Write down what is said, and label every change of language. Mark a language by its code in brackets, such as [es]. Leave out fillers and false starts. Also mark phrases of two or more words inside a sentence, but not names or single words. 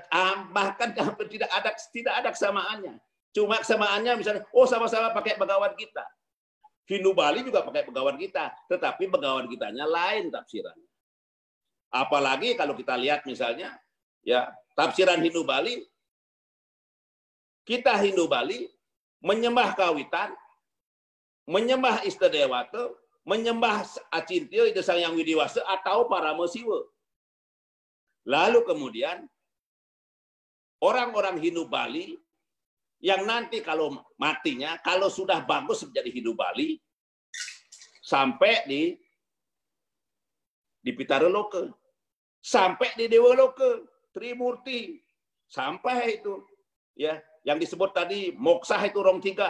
[id] Bahkan tidak ada kesamaannya. Cuma kesamaannya misalnya, sama-sama pakai Bhagavad Gita. Hindu Bali juga pakai Bhagavad Gita, tetapi Bhagavad Gitanya lain tafsirannya. Apalagi kalau kita lihat misalnya ya tafsiran Hindu Bali, kita Hindu Bali menyembah kawitan, menyembah Ista Dewata, menyembah Acintya Ida Sang Yang Widiwasa atau para Mesiwa. Lalu kemudian orang-orang Hindu Bali yang nanti kalau matinya, kalau sudah bagus menjadi Hindu Bali, sampai di Pitara Loka, sampai di Dewa Loka, Trimurti, sampai itu ya yang disebut tadi Moksa itu rong 3.